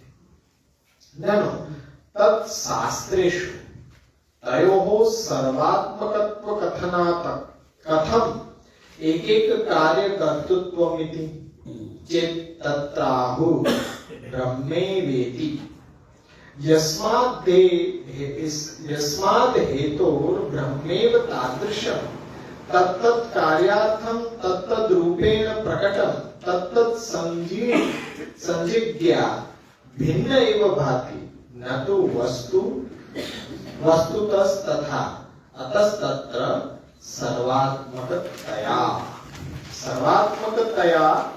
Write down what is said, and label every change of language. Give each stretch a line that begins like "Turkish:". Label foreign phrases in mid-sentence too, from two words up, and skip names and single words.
Sanskrit: ननु तत् शास्त्रेषु तयोः सर्वात्मकत्व कथनात् कथम् एक एक कार्य कर्तृत्वमिति चेत् तत्राहुः ब्रह्मेवेति यस्माद् हेतोर ब्रह्मेव तादृशं तत्तत् कार्यार्थं तत्तद् रूपेण प्रकटं तत्तत् संजिज्ञा भिन्न एव भाति न तो वस्तुतस्तथा अतस्तत्र सर्वात्मकतया